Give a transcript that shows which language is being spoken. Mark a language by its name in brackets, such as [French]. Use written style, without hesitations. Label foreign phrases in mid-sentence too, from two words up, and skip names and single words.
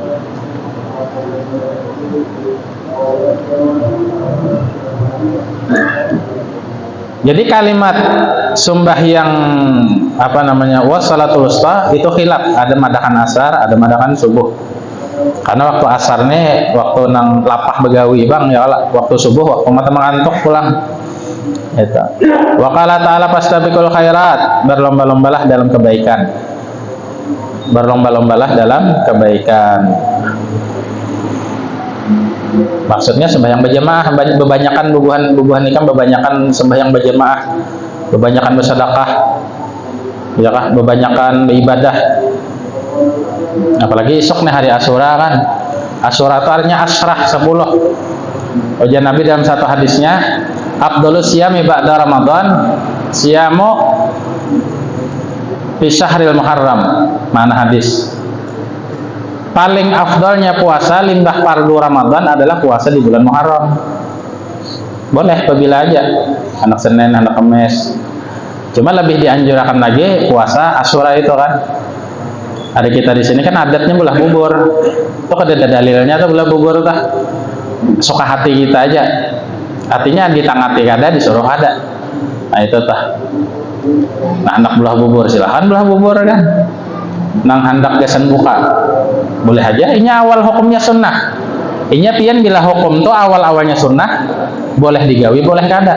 [Banjar] Jadi kalimat sembahyang [Arabic] wassalatul wusta [Banjar] itu khilaf, ada madakan asar, ada madakan subuh. Karena waktu asar nih waktu nang lapah begawi bang ya Allah, waktu subuh waktu mata mengantuk pulang. Itu. [Arabic] Wa qala ta'ala fastabiqul khairat, [Indonesian] berlomba-lombalah dalam kebaikan. [Banjar] Maksudnya sembahyang berjamaah, bebanyakan bubuhan nikah, bebanyakan sembahyang berjamaah, bebanyakan bersedekah, ya kah, bebanyakan beribadah. [Indonesian] Apalagi esok nih hari Asyura kan. Asyura itu artinya asrah 10. Ujar Nabi dalam satu hadisnya, [Arabic] afdhalus siyami ba'da Ramadan siyamu fi syahril Muharram. [Indonesian] Mana hadis? [Banjar] Paling afdalnya puasa limbah fardu Ramadan adalah puasa di bulan Muharram. Boleh apabila aja, anak Senin, anak Kamis. [Indonesian] Cuma lebih dianjurkan lagi puasa Asyura itu kan. [Banjar] Ada kita di sini kan adatnya belah bubur. Itu ada dalilnya tuh belah bubur tuh. Suka hati kita aja. Artinya ditangati kada disuruh ada. Nah itu tuh. Nah anak belah bubur silahkan belah bubur kan. Nang hendak kesan buka. Boleh aja. Ini awal hukumnya sunnah. Ini pian bila hukum tuh awal-awalnya sunnah, boleh digawi, boleh kada.